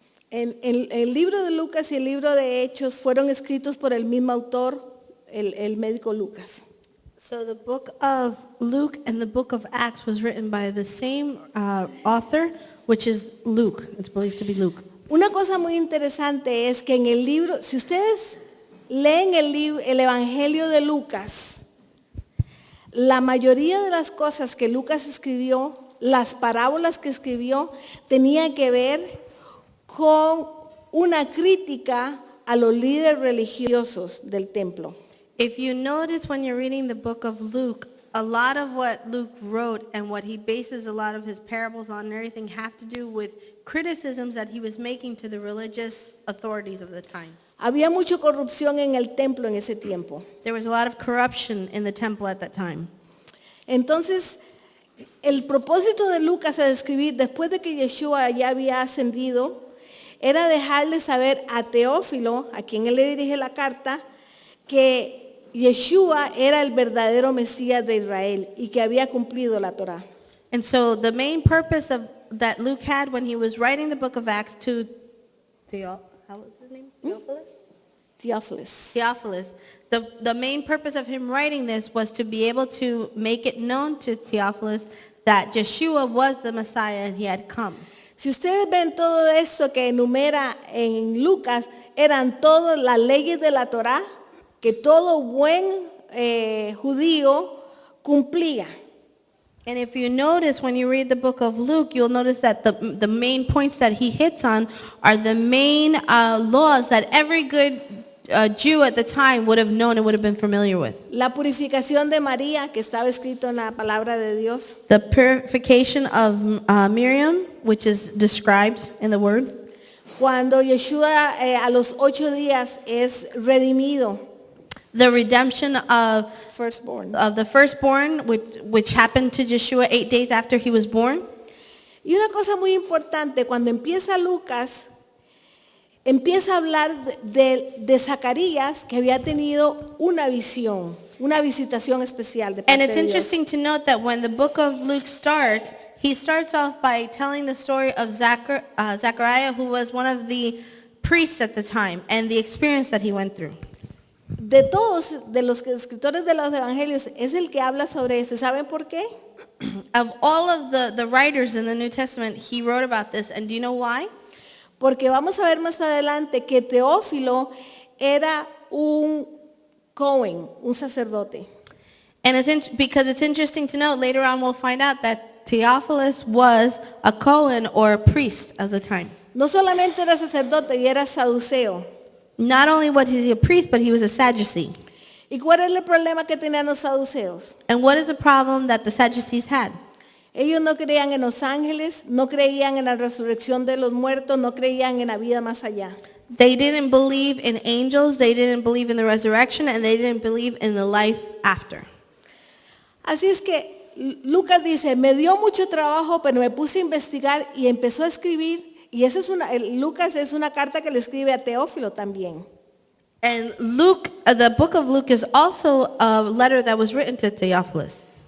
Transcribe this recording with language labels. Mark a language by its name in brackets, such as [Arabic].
[Spanish] El libro de Lucas y el libro de Hechos fueron escritos por el mismo autor, el médico Lucas. [English] So the book of Luke and the book of Acts was written by the same author, which is Luke. It's believed to be Luke. [Spanish] Una cosa muy interesante es que en el libro, si ustedes leen el Evangelio de Lucas, la mayoría de las cosas que Lucas escribió, las parábolas que escribió, tenían que ver con una crítica a los líderes religiosos del templo. [English] If you notice when you're reading the book of Luke, a lot of what Luke wrote and what he bases a lot of his parables on and everything have to do with criticisms that he was making to the religious authorities of the time. [Spanish] Había mucha corrupción en el templo en ese tiempo. [English] There was a lot of corruption in the temple at that time. [Spanish] Entonces, el propósito de Lucas a describir, después de que Yeshua ya había ascendido, era dejarle saber a Teófilo, a quien él le dirige la carta, que Yeshua era el verdadero Mesías de Israel y que había cumplido la Torá. [English] And so the main purpose of that Luke had when he was writing the book of Acts to how was his name? Theophilus. The main purpose of him writing this was to be able to make it known to Theophilus that Yeshua was the Messiah and he had come. [Spanish] Si ustedes ven todo eso que enumera en Lucas, eran todas las leyes de la Torá que todo buen judío cumplía. [English] And if you notice when you read the book of Luke, you'll notice that the main points that he hits on are the main laws that every good Jew at the time would have known and would have been familiar with. [Spanish] La purificación de María, que estaba escrito en la palabra de Dios. [English] The purification of Miriam, which is described in the word. [Spanish] Cuando Yeshua a los 8 días es redimido. [English] The redemption of the firstborn, which happened to Yeshua 8 days after he was born. [Spanish] Y una cosa muy importante, cuando empieza Lucas, empieza a hablar de Zacarías, que había tenido una visión, una visitación especial de parte [English] And it's [Spanish] de Dios. [English] interesting to note that when the book of Luke starts, he starts off by telling the story of Zechariah, who was one of the priests at the time, and the experience that he went through. [Spanish] De todos, de los escritores de los evangelios, es el que habla sobre eso. ¿Saben por qué? [English] Of all of the writers in the New Testament, he wrote about this, and do you know why? [Spanish] Porque vamos a ver más adelante que Teófilo era un Cohen, un sacerdote. [English] And because it's interesting to note, later on we'll find out that Theophilus was a Cohen or a priest of the time. [Spanish] No solamente era sacerdote, y era saduceo. [English] Not only was he a priest, but he was a Sadducee. [Spanish] ¿Y cuál es el problema que tenían los saduceos? [English] And what is the problem that the Sadducees had? [Spanish] Ellos no creían en los ángeles, no creían en la resurrección de los muertos, no creían en la vida más allá. [English] They didn't believe in angels, they didn't believe in the resurrection, and they didn't believe in the life after. [Spanish] Así es que Lucas dice, me dio mucho trabajo, pero me puse a investigar y empezó a escribir. Y esa es Lucas es una carta que le escribe a Teófilo también. [English] And Luke, the book of Luke is also a letter that was written to Theophilus.